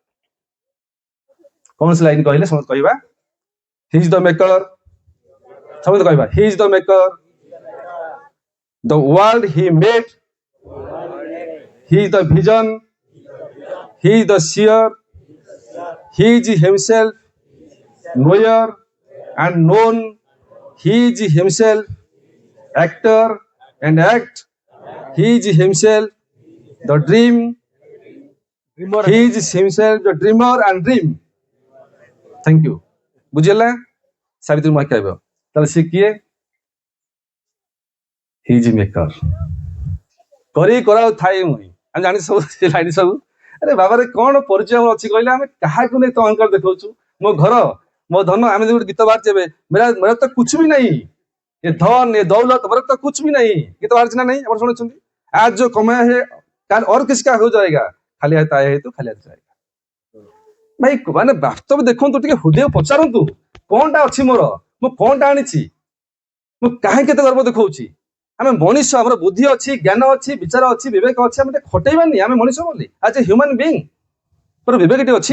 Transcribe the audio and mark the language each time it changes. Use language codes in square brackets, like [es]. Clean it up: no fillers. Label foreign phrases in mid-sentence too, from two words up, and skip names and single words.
[or] କୌଣସି ଲାଇନ କହିଲେ ସମସ୍ତେ କହିବା [en] he is the maker, [or] ସମସ୍ତେ କହିବା [en] he is the maker, the world he made, he is the vision, he is the seer, he is himself knower and known, he is himself actor and act, he is himself the dream, he is himself the dreamer and dream. Thank you. [or] ବୁଝିଲା? ସାବିତ୍ରୀ ମା କହିବ ତାହେଲେ ସେ କିଏ? [en] he is maker। [or] କରି କରାଉ ଥାଏ ମୁଇଁ, ଆମେ ଜାଣି ସବୁ ସେ ଲାଇନ ସବୁ। ଆରେ ବାବାରେ କଣ ପରିଚୟ ଆମର ଅଛି କହିଲେ? ଆମେ କାହାକୁ ନେଇ ତ ଅହଙ୍କାର ଦେଖାଉଛୁ? ମୋ ଘର, ମୋ ଧନ। ଆମେ ଗୋଟେ ଗୀତ ବାହାରିଛି ଏବେ, [hi] मेरा तो कुछ भी नहीं, ये धन ये दौलत मेरा तो कुछ भी नहीं। गीत [or] ବାହାରିଛି ନା [hi] नहीं? [or] ଆପଣ ଶୁଣିଛନ୍ତି? [hi] आज जो कमाया है काल और किसका हो जाएगा, खाली हाथ आया है तो खाली हाथ जाएगा। [or] ଭାଇ ମାନେ ବାସ୍ତବ ଦେଖନ୍ତୁ, ଟିକେ ହୃଦୟ ପଚାରନ୍ତୁ, କଣଟା ଅଛି ମୋର, ମୁଁ କଣଟା ଆଣିଛି? ମୁଁ କାହିଁ କେତେ ଗର୍ବ ଦେଖାଉଛି? ଆମେ ମଣିଷ, ଆମର ବୁଦ୍ଧି ଅଛି, ଜ୍ଞାନ ଅଛି, ବିଚାର ଅଛି, ବିବେକ ଅଛି, ଆମେ ଟିକେ ଖଟେଇବାନି ଆମେ ମଣିଷ ବୋଲି। ଆଜ ଏ [en] human being [or] ମୋର ବିବେକଟି ଅଛି।